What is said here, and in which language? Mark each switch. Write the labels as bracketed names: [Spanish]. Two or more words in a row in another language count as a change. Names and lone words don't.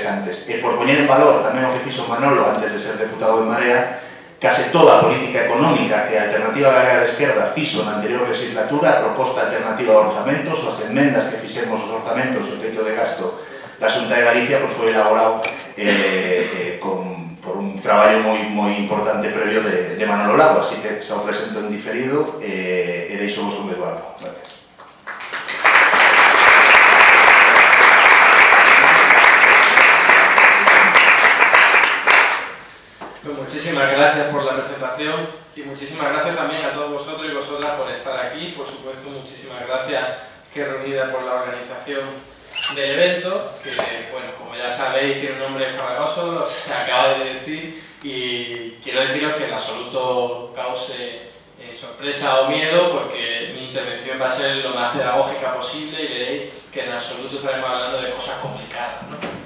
[Galician] E por poñer en valor tamén o que fixo Manolo antes de ser deputado de Marea, case toda a política económica que a Alternativa Galega de Esquerda fixo na anterior legislatura, a proposta alternativa de orzamentos, as enmendas que fixemos os orzamentos, o teito de gasto da Xunta de Galicia, pois foi elaborado por un traballo moi importante previo de Manolo Lago, así que xa o presento en diferido e deixo vos con Eduardo. [Spanish] Gracias. Muchísimas gracias por la presentación y muchísimas gracias también a todos vosotros y vosotras por estar aquí. Por supuesto, muchísimas gracias que reunida por la organización del evento, que, bueno, como ya sabéis, tiene un nombre farragoso, lo acabo de decir, y quiero deciros que en absoluto cause sorpresa o miedo, porque mi intervención va a ser lo más pedagógica posible y veréis que en absoluto estaremos hablando de cosas complicadas, ¿no?